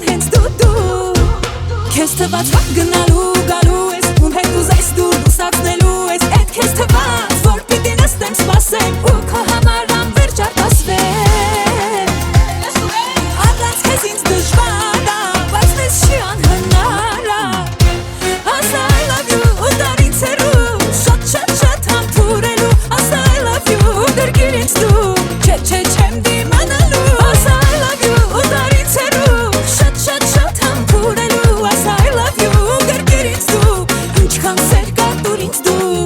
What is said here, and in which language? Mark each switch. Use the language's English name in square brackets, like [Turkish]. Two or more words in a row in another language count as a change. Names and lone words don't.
[Armenian] հենց դու Քեզ թված վատ գնալու գալու ես, ում հետ ուզես դու լուսացնելու ես, էդ քեզ թված, որ պիտի նստեմ սպասեմ ու քո համար անվերջ արտասվեմ Առանց քեզ ինձ դժվար ա, բայց մեզ չի անհնար ա Ասա [English] I love you [Armenian] ու տարից հեռու, շատ համբուրելու Ասա [English] I love you [Armenian] ու գրկիր ինձ դու, չեմ դիմանալու Ասա [English] I love you [Armenian] ու տարից հեռու, շատ համբուրելու Ասա [English] I love you [Armenian] ու գրկիր ինձ դու, ինչքան սեր կա տուր ինձ դու